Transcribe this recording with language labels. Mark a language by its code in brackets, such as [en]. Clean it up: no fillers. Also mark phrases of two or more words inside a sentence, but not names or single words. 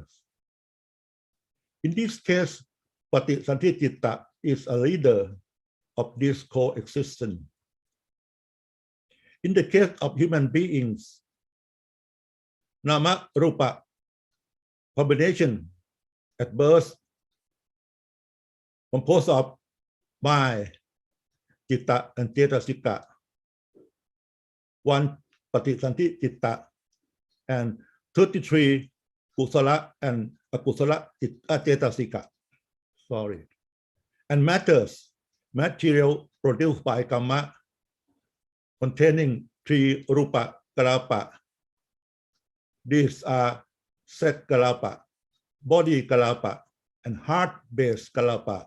[en] In this case, [pi] Paticca citta [en] is a leader of this coexistence. In the case of human beings, [pi] nama rupa [en] combination at birth composed of mind, citta, and cetasika. 1 [pi] Paticca citta [en] and 33 kusala and [pi] akusala cetasika. [en] And matters, material produced by karma, containing 3 [pi] rupa kalapa. [en] These are set kalapa, body kalapa, and heart-based kalapa.